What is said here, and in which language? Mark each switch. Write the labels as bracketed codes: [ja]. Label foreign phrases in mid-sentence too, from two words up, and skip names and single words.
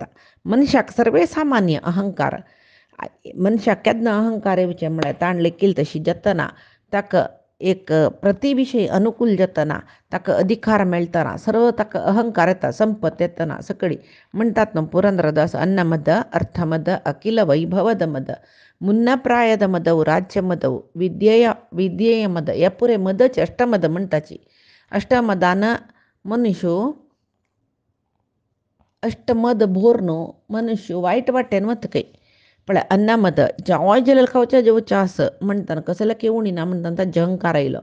[kok] मनशाक सर्वे सामान्य अहंकार. मनशाक केन्ना अहंकार येवचें म्हळ्यार ताण लेखील तशी जतना ताका एक प्रतिविशय अनुकूल जातना ताका अधिकार मेळटना सर्व ताका अहंकार येता, संपत येतना सकळी. म्हणटात न्हू पुरंदरदास [kn] ಅನ್ನಮದ ಅರ್ಥಮದ ಅಖಿಲ ವೈಭವದ ಮದ ಮುನ್ನ ಪ್ರಾಯದ ಮದವ ರಾಜ್ಯ ಮದವ ವಿದ್ಯೆಯ ಮದ [kok] हे पुरे मदच अष्टमद म्हणटाची. अष्टमदान मनुष्य अष्टमद भोर न्हू मनुष्य वायट वाटेन वतकय. पण अन्नामद जाय जाल्यार खावच्या जेवचें आस म्हणटना कसले केवणी ना म्हणटना तांचे अहंकार आयलो.